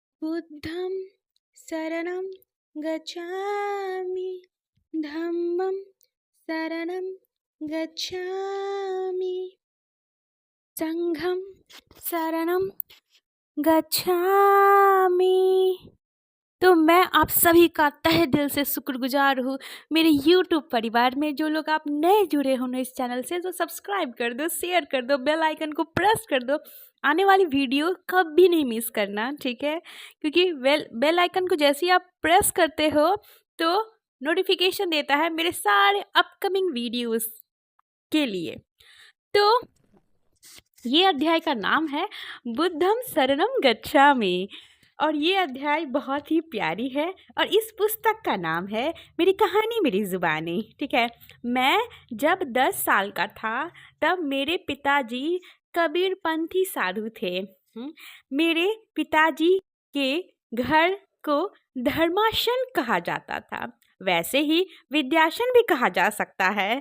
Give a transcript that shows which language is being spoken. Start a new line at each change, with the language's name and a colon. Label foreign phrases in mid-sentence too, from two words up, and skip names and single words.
Pali: बुद्धं शरणं गच्छामि धम्मं शरणं गच्छामि संघं शरणं गच्छामि।
Hindi: तो मैं आप सभी का तहे दिल से शुक्रगुजार हूँ। मेरे YouTube परिवार में जो लोग आप नए जुड़े हो इस चैनल से, तो सब्सक्राइब कर दो, शेयर कर दो,
English: bell icon
Hindi: को प्रेस कर दो। आने वाली वीडियो कभी नहीं मिस करना, ठीक है? क्योंकि
English: bell icon
Hindi: को जैसे ही आप प्रेस करते हो तो नोटिफिकेशन देता है मेरे सारे
English: upcoming videos
Hindi: के लिए। तो ये अध्याय का नाम है
Pali: बुद्धं शरणं गच्छामि
Hindi: और ये अध्याय बहुत ही प्यारी है और इस पुस्तक का नाम है मेरी कहानी मेरी ज़ुबानी, ठीक है? मैं जब 10 साल का था तब मेरे पिताजी कबीरपंथी साधु थे। मेरे पिताजी के घर को धर्मासन कहा जाता था, वैसे ही विद्यासन भी कहा जा सकता है।